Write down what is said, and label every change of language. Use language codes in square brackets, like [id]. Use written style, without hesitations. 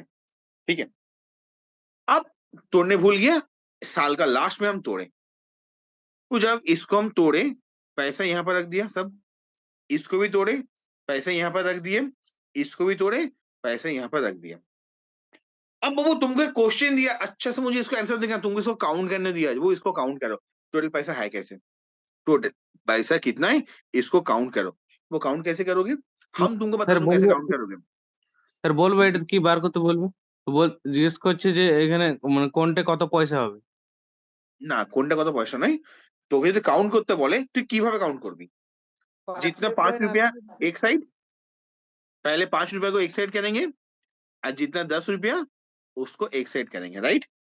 [hi] ठीक है, अब तोड़ने भूल गया, साल का लास्ट में हम तोड़े, तो जब इसको हम तोड़े पैसा यहाँ पर रख दिया सब, इसको भी तोड़े पैसे यहाँ पर रख दिए, इसको भी तोड़े पैसे यहाँ पर रख दिया। अब वो तुमको एक क्वेश्चन दिया, अच्छा से मुझे इसको आंसर देना, तुमको इसको काउंट करने दिया, वो इसको काउंट करो, टोटल पैसा है कैसे, टोटल पैसा कितना है इसको काउंट करो। वो काउंट कैसे करोगे, हम तुमको बता [bn] স্যার [hi] दूं कैसे [bn] বলবো [hi] काउंट करोगे। [bn] স্যার বলবো এটা কি বার করতে বলবো? তো জিজ্ঞেস করছে যে এখানে মানে কোনটা কত পয়সা হবে? না কোনটা কত পয়সা নাই, তোকে যদি কাউন্ট করতে বলে তুই কিভাবে [hi] काउंट করবি, जितना 5 रुपया एक साइड, पहले 5 रुपया को एक साइड करेंगे और जितना 10 रुपया उसको एक साइड करेंगे, राइट।